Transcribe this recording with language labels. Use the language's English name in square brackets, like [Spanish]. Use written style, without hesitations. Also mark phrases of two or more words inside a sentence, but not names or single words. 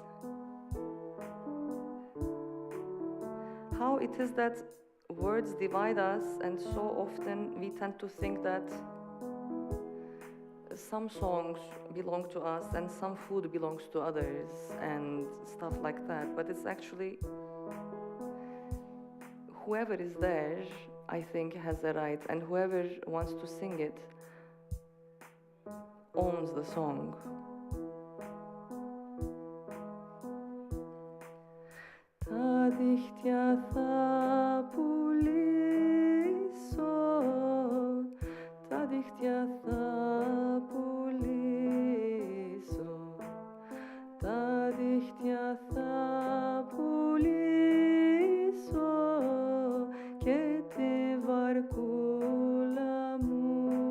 [English] how it is that words divide us, and so often we tend to think that some songs belong to us and some food belongs to others and stuff like that. But it's actually whoever is there, I think, has a right, and whoever wants to sing it owns the song. [Greek] Τα δίχτυα θα πουλήσω, τα δίχτυα θα πουλήσω, τα δίχτυα θα πουλήσω και τη βαρκούλα μου